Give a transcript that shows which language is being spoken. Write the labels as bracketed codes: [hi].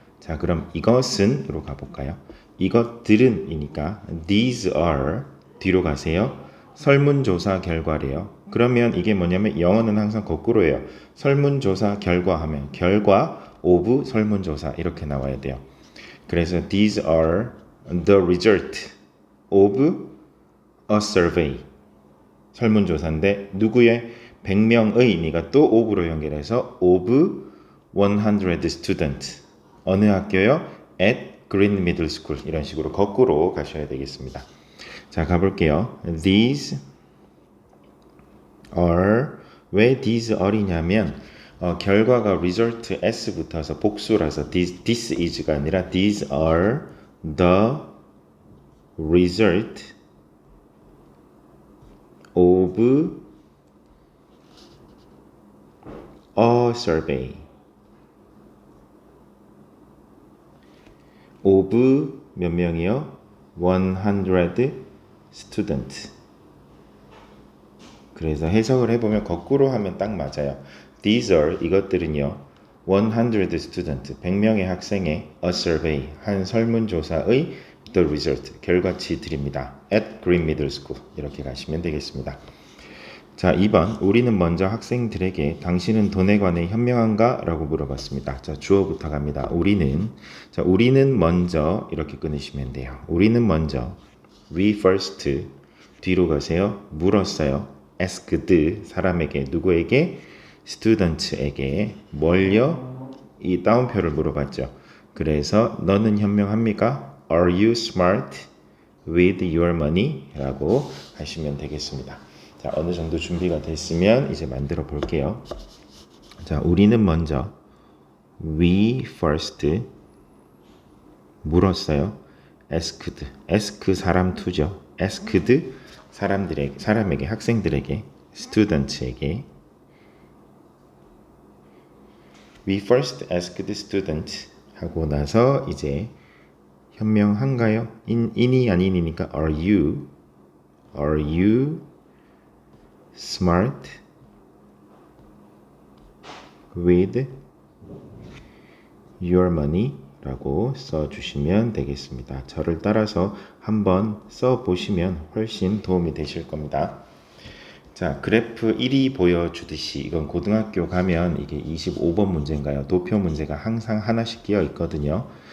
[ko] 자, 그럼 이것은으로 가볼까요? 이것들은 이니까 [en] these are [ko] 뒤로 가세요. 설문조사 결과래요. 그러면 이게 뭐냐면 영어는 항상 거꾸로예요. 설문조사 결과 하면 결과 of 설문조사 이렇게 나와야 돼요. 그래서 [en] these are the result of a survey. [ko] 설문조사인데 누구의 100명의니까 또 of로 연결해서 [en] of 100 student. 어느 학교요? at Green Middle School. [ko] 이런 식으로 거꾸로 가셔야 되겠습니다. 자, 가볼게요. [en] These are 왜 these are냐면 결과가 result s 붙어서 복수라서 this is가 아니라 these are the result of a survey of [ko] 몇 명이요? [en] 100 student. [ko] 그래서 해석을 해보면 거꾸로 하면 딱 맞아요. [en] These are [ko] 이것들은요 [en] 100 student [ko] 100명의 학생의 [en] a survey [ko] 한 설문조사의 [en] the result [ko] 결과치들입니다. [en] at Green Middle School [ko] 이렇게 가시면 되겠습니다. 자, 2번 우리는 먼저 학생들에게 당신은 돈에 관해 현명한가? 라고 물어봤습니다. 자, 주어부터 갑니다. 우리는 먼저 이렇게 끊으시면 돼요. 우리는 먼저 [en] we first [ko] 뒤로 가세요. 물었어요. asked 사람에게 누구에게? student에게 뭘요? 이 따옴표를 물어봤죠. 그래서 너는 현명합니까? [en] Are you smart with your money? [ko] 라고 하시면 되겠습니다. 자, 어느 정도 준비가 됐으면 이제 만들어 볼게요. 자, 우리는 먼저 [en] we first [ko] 물었어요. ask 사람 투죠. [en] asked [ko] 사람에게 학생들에게 [en] student에게 we first asked the student [ko] 하고 나서 이제 현명한가요? 인이 아닌이니까 [en] are you smart with your money? [ko] 라고 써주시면 되겠습니다. 저를 따라서 한번 써보시면 훨씬 도움이 되실 겁니다. 자, 그래프 1이 보여주듯이 이건 고등학교 가면 이게 25번 문제인가요? 도표 문제가 항상 하나씩 끼어 있거든요.